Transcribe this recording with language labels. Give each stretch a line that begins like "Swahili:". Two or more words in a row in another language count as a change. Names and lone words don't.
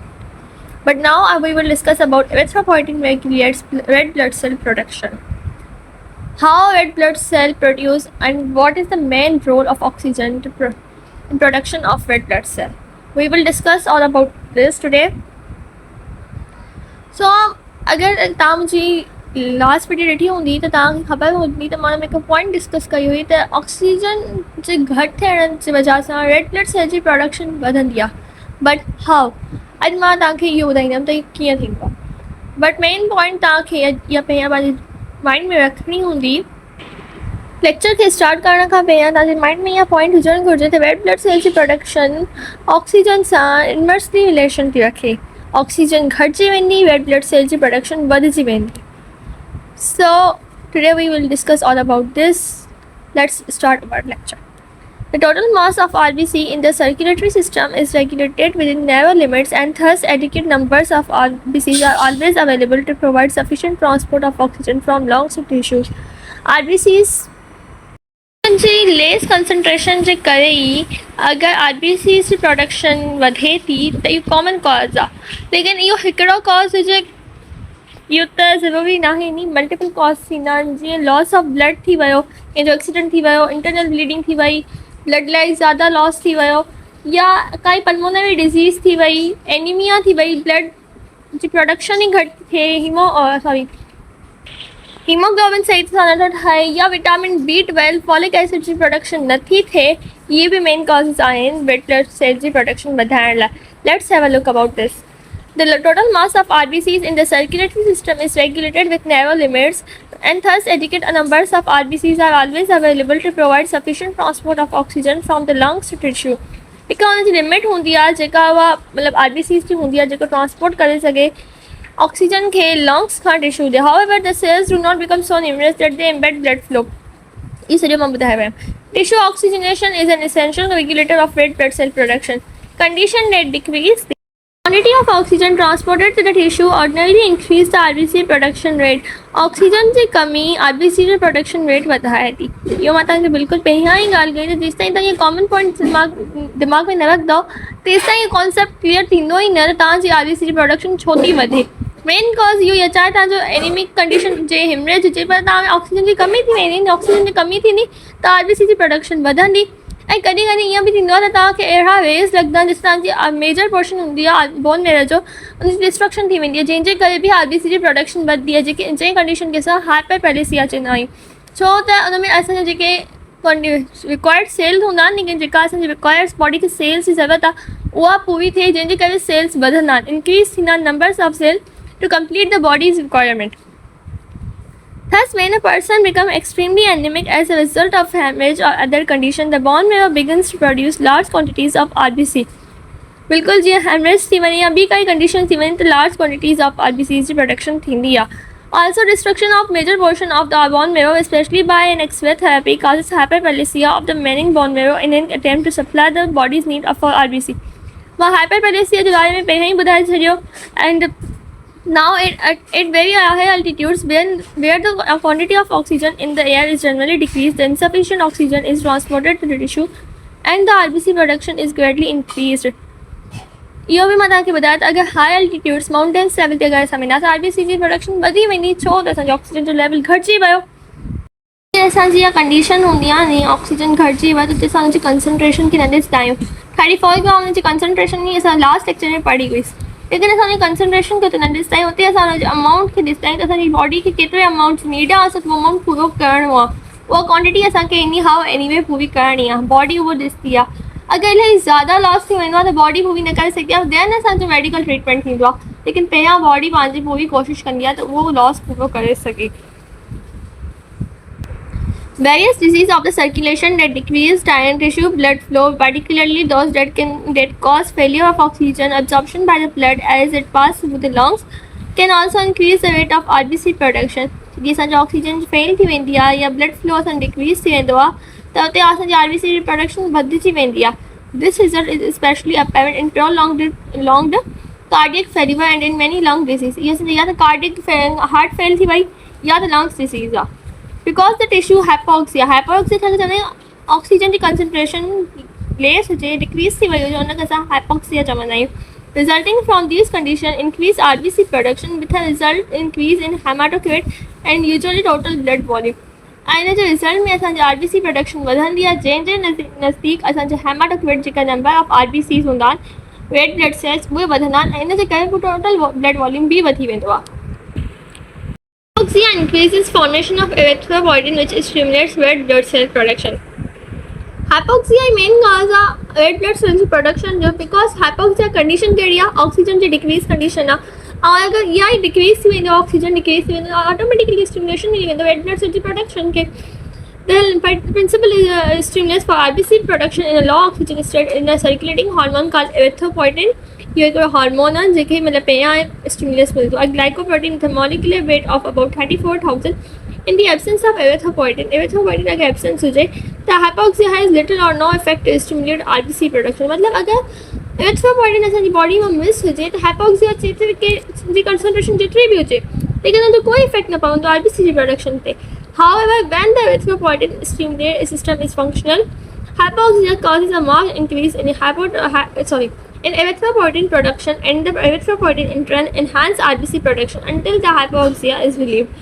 English: But now we will discuss about erythropoietin regulates red blood cell production. How red blood cell produce and what is the main role of oxygen in production of red blood cell. We will discuss all about this today.
Sindhi: So अगर तव्हां मुंहिंजी
English: last video
Sindhi: ॾिठी हूंदी त तव्हांखे ख़बर हूंदी त मां हुन में हिकु
English: point discuss
Sindhi: कई हुई त ऑक्सीजन जे घटि थियण जी वजह सां
English: red blood cell
Sindhi: जी प्रोडक्शन वधंदी आहे
English: but how
Sindhi: अॼु मां तव्हांखे इहो ॿुधाईंदमि त इहो कीअं थींदो आहे
English: but main point
Sindhi: तव्हांखे इहा पहिरियां पंहिंजे माइंड में रखणी हूंदी लेक्चर खे स्टार्ट करण खां पहिरियां तव्हांजे माइंड में इहा पॉइंट हुजणु घुरिजे त
English: red blood cell
Sindhi: जी प्रोडक्शन ऑक्सीजन सां
English: inversely relation
Sindhi: थी रखे ऑक्सीजन घटिजी वेंदी
English: red blood cell
Sindhi: जी प्रोडक्शन वधिजी वेंदी.
English: So today we will discuss all about this. Let's start our lecture. The total mass of RBC in the circulatory system is regulated within narrow limits and thus adequate numbers of RBCs are always available to provide sufficient transport of oxygen from lungs to tissues.
Sindhi: RBCs जी
English: less concentration
Sindhi: जे करे ई अगर RBCs जी प्रोडक्शन वधे थी त इहो
English: common cause
Sindhi: आहे लेकिन इहो हिकिड़ो कॉज हुजे इहो त ज़रूरी नाहे नी
English: multiple cause
Sindhi: थींदा आहिनि जीअं
English: loss of blood
Sindhi: थी वियो कंहिंजो एक्सीडेंट थी वियो
English: internal bleeding
Sindhi: थी वई
English: blood like
Sindhi: ज़्यादा लॉस थी वियो या काई
English: pulmonary disease
Sindhi: थी वई एनीमिया थी वई ब्लड जी प्रोडक्शन ई घटि थिए हीमोग्लोबिन सही तरह नथो ठाहे या
English: vitamin B12 folic acid
Sindhi: जी प्रोडक्शन नथी थिए इहे बि
English: main causes
Sindhi: आहिनि
English: red blood cell
Sindhi: जी प्रोडक्शन वधाइण लाइ.
English: let's have a look about this. The total mass of RBCs in the circulatory system is regulated with narrow limits and thus adequate numbers of RBCs are always available to provide sufficient transport of oxygen from the lungs to tissue.
Sindhi: हिकु हुनजी लिमिट हूंदी आहे जेका उहा मतिलबु RBCs जी हूंदी आहे जेको ट्रांसपोर्ट करे सघे ऑक्सीजन खे लंग्स खां टिश्यू ॾे.
English: However, the cells do not become so numerous that they impede blood flow.
Sindhi: इहो सॼो मां ॿुधायो आहे.
English: Tissue oxygenation is an essential regulator of red blood cell production. Condition that decrease the quantity of oxygen transported to the tissue ordinarily increase the RBC production rate.
Sindhi: ऑक्सीजन जी कमी RBC जो
English: production rate
Sindhi: वधाए थी. इहो मां तव्हांखे बिल्कुलु पहिरियां ई ॻाल्हि कई त जेसिताईं तव्हां इहे
English: common point
Sindhi: दिमाग़ में न रखंदव तेसिताईं इहो
English: concept clear
Sindhi: थींदो ई न त तव्हांजी RBC जी प्रोडक्शन छो थी वधे.
English: main cause
Sindhi: इहो ई आहे चाहे तव्हांजो
English: anemic condition
Sindhi: जे हिमरेज हुजे पर तव्हां में ऑक्सीजन जी कमी थी वेंदी ऑक्सीजन जी कमी थींदी त RBC जी प्रोडक्शन वधंदी ऐं कॾहिं कॾहिं ईअं बि थींदो आहे त तव्हांखे अहिड़ा वेव्स लॻंदा आहिनि जिस तव्हांजी
English: major portion
Sindhi: हूंदी आहे
English: bone marrow
Sindhi: जो उनजी डिस्ट्रक्शन थी वेंदी आहे जंहिंजे करे बि RBC जी प्रोडक्शन वधंदी आहे जेके जंहिं कंडीशन खे असां हाइपरपेलेसिया चवंदा आहियूं छो त उन में असांजा जेके
English: required cells
Sindhi: हूंदा आहिनि लेकिन जेका असांजी
English: required body
Sindhi: खे सेल्स जी ज़रूरत आहे उहा पूरी थिए जंहिंजे करे सेल्स वधंदा आहिनि इंक्रीज़ थींदा आहिनि
English: numbers of cell to complete the body's requirement. Thus, when a person becomes extremely anemic as a result of hemorrhage or other condition, the bone marrow begins to produce large quantities of RBC.
Sindhi: बिल्कुलु जीअं हेमरेज थी वञे या ॿी काई कंडीशन थी वञे त
English: large quantities of RBCs
Sindhi: जी प्रोडक्शन थींदी आहे.
English: Also, destruction of major portion of the bone marrow, especially by an X-ray therapy, causes hyperplasia of the remaining bone marrow in an attempt to supply the body's need for RBC.
Sindhi: मां hyperplasia जे बारे में पहिरियों ई ॿुधाए छॾियो
English: and now at very high altitudes where the quantity of oxygen in the air is generally decreased, the insufficient oxygen is transported to the tissue and the RBC production is greatly increased.
Sindhi: इहो बि मां तव्हांखे ॿुधायो त अगरि
English: high altitudes mountains level
Sindhi: ते अगरि असां वेंदासीं RBC जी प्रोडक्शन वधी वेंदी छो त असांजो ऑक्सीजन जो लेवल घटिजी वियो. असांजी इहा कंडीशन हूंदी आहे नी ऑक्सीजन घटिजी वियो त असांजी कंसंट्रेशन खे न ॾिसंदा आहियूं. खाली
English: for gram
Sindhi: हुनजी कंसंट्रेशन ई असां
English: last lecture
Sindhi: में पढ़ी हुईसीं लेकिन असांजी कंसंट्रेशन खे त न ॾिसंदा आहियूं हुते असां हुनजे अमाउंट खे ॾिसंदा आहियूं त असांजी बॉडी खे केतिरे अमाउंट नीड आहे असांखे उहो अमाउंट पूरो करिणो आहे उहा क्वांटिटी असांखे
English: any how anyway
Sindhi: पूरी करणी आहे बॉडी उहो ॾिसंदी आहे. अगरि इलाही ज़्यादा लॉस थी वेंदो आहे त बॉडी पूरी न करे सघंदी आहे देन असांजो
English: medical treatment
Sindhi: थींदो आहे लेकिन पहिरियां बॉडी पंहिंजी पूरी कोशिशि कंदी आहे त उहो लॉस पूरो करे सघे.
English: Various diseases of the circulation that decrease iron tissue blood flow, particularly those that cause failure of oxygen absorption by the blood as it passes through the lungs, can also increase the rate of RBC production.
Sindhi: जी असांजो ऑक्सीजन फेल थी वेंदी आहे या
English: blood flow
Sindhi: असांजो डिक्रीज़ थी वेंदो आहे त उते असांजी RBC जी प्रोडक्शन वधिजी वेंदी आहे.
English: This result is especially apparent in prolonged cardiac failure and in many lung disease.
Sindhi: इहो या त
English: cardiac heart fail
Sindhi: थी वई या
English: the lungs disease
Sindhi: आहे
English: because the tissue hypoxia
Sindhi: थियण चवंदा आहियूं ऑक्सीजन जी कंसंट्रेशन लेस हुजे डिक्रीज़ थी वई हुजे उनखे असां हाइपोक्सिया चवंदा आहियूं
English: resulting from these conditions increase RBC production with a result increase in hematocrit and usually total blood volume
Sindhi: ऐं हिन जे रिज़ल्ट में असांजी
English: RBC production
Sindhi: वधंदी आहे जंहिंजे नज़दीक असांजे हेमाटोक्रिट जेका
English: number of RBCs
Sindhi: हूंदा आहिनि
English: red blood cells
Sindhi: उहे वधंदा आहिनि ऐं हिन जे करे पोइ
English: total blood volume
Sindhi: बि वधी वेंदो आहे
English: Hypoxia increases formation of erythropoietin which stimulates red blood cell production.
Sindhi: Hypoxia मेन cause आहे
English: red blood cells production
Sindhi: जो
English: because hypoxia condition
Sindhi: कहिड़ी आहे ऑक्सीजन जी
English: decrease condition
Sindhi: आहे ऐं अगरि इहा ई डिक्रीज़ थी वेंदो ऑक्सीजन डिक्रीज़ थी वेंदो
English: automatically stimulation
Sindhi: मिली वेंदो
English: red blood cell
Sindhi: जी प्रोडक्शन खे
English: The principle stimulus for RBC production in a low oxygen state in a circulating hormone called erythropoietin.
Hindi: ये एक हार्मोन है जेके मतलब पे स्टिमुलस मिलतो है
English: ग्लाइकोप्रोटीन with a molecular weight of about 34,000 in the absence of erythropoietin
Hindi: अगर absence हो जाए तो
English: hypoxia has little or no effect to stimulate RBC production
Sindhi: मतलब अगर erythropoietin असांजी बॉडी में मिस हो जाए तो hypoxia जी कंसंट्रेशन जेतिरी भी हो जाए लेकिन उनजो कोई इफेक्ट न पवंदो RBC जी प्रोडक्शन ते
English: However, when the erythropoietin stimulated system is functional, hypoxia causes a marked increase in erythropoietin production and the erythropoietin in turn enhance RBC production until the hypoxia is relieved.